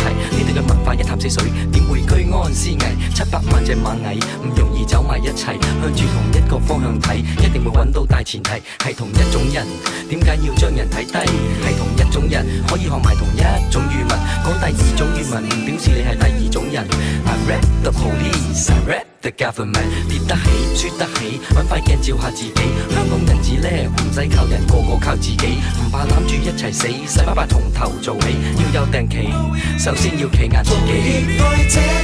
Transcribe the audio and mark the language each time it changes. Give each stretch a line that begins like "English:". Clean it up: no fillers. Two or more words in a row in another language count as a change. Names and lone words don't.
Cantonese: 呢度嘅文化一潭死水，點會居安思危？700萬隻螞蟻唔容易走埋一齊，向住同一個方向睇，一定會揾到大前提係同一種人。點解要將人睇低？係同一種人可以學埋同一種語文，講第二種語文表示你係第二種人。
English: I rap the police, I rap the government。
Cantonese: 跌得起，輸得起，揾塊鏡照下自己。香港人至叻，唔使靠人，個個靠自己。唔怕攬住一齊死，洗白白從頭做起。要有定期，首先要企硬自己。熱愛這